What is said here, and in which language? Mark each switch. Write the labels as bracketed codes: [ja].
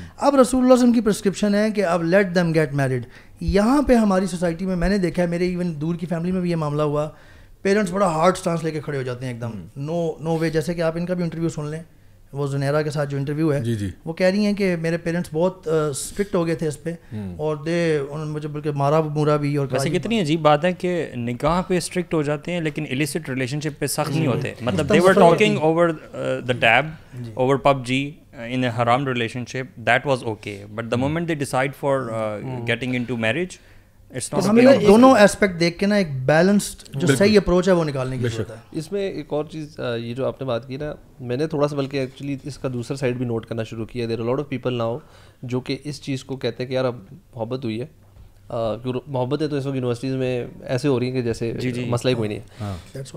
[ur] اب رسول اللہ صلی اللہ علیہ وسلم کی پرسکرپشن ہے کہ اب [en] Let them get married. [ur] یہاں پہ ہماری سوسائٹی میں نے دیکھا ہے, میرے ایون دور کی فیملی میں بھی یہ معاملہ ہوا, پیرنٹس بڑا ہارڈ سٹانس لے کے کھڑے ہو جاتے ہیں ایک دم, [en] No way. [ur] جیسے کہ آپ ان کا بھی انٹرویو سن لیں, وہ زنیرا کے ساتھ جو انٹرویو ہے وہ کہہ رہی ہیں کہ میرے پیرنٹس بہت اسٹرکٹ ہو گئے تھے اس پہ, اور انہوں نے مجھے بلکہ مارا مورا بھی. اور ویسے کتنی عجیب بات ہے کہ نکاح پہ اسٹرکٹ ہو جاتے ہیں لیکن illicit relationship پہ سخت نہیں ہوتے. [en] مطلب they were talking over the tab, over PUBG in a haram relationship, that was okay, but the moment they decide for getting into marriage, [ur] تو ہمیں دونوں ایسپیکٹ دیکھ کے نا ایک بیلنسڈ جو صحیح اپروچ ہے وہ نکالنے کی ضرورت ہے. اس میں ایک اور چیز, یہ جو آپ نے بات کی نا, میں نے تھوڑا سا بلکہ ایکچولی اس کا دوسرا سائڈ بھی نوٹ کرنا شروع کیا. [en] there are lot of people now [ur] جو کہ اس چیز کو کہتے ہیں کہ یار اب محبت ہوئی ہے, محبتیں تو اس وقت یونیورسٹیز میں ایسے ہو رہی ہیں کہ جیسے مسئلہ ہی کوئی نہیں ہے.